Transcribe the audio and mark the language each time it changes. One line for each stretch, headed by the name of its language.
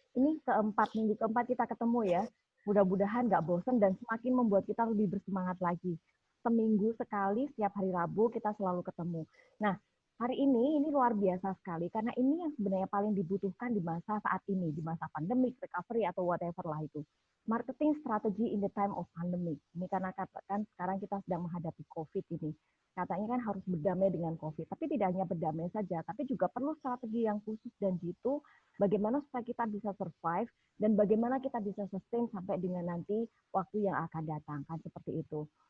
Indonesian: Ini minggu keempat kita ketemu ya. Mudah-mudahan nggak bosan dan semakin membuat kita lebih bersemangat lagi. Seminggu sekali, setiap hari Rabu kita selalu ketemu. Nah, hari ini luar biasa sekali karena ini yang sebenarnya paling dibutuhkan di masa saat ini, di masa pandemic, recovery atau whatever lah itu.
English: Marketing strategy in the time of pandemic.
Indonesian: Ini karena katakan sekarang kita sedang menghadapi COVID ini. Katanya kan harus berdamai dengan COVID, tapi tidak hanya berdamai saja, tapi juga perlu strategi yang khusus dan jitu bagaimana supaya kita bisa survive dan bagaimana kita bisa sustain sampai dengan nanti waktu yang akan datang, kan seperti itu.